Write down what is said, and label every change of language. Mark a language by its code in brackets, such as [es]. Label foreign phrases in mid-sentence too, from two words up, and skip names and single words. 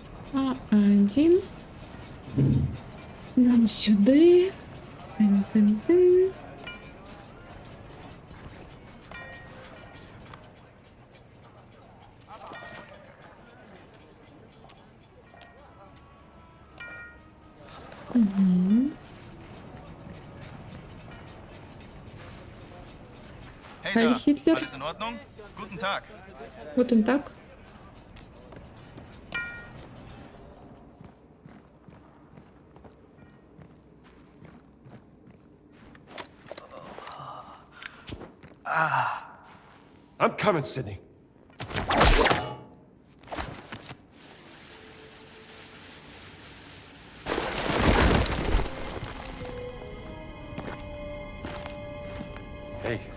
[uk] А1. Нам сюди. Тин-тин-тин. Угу. [de] Hey Heil da, Hitler. alles in Ordnung? Guten Tag. Guten Tag. [en] I'm coming, Sydney. Hey.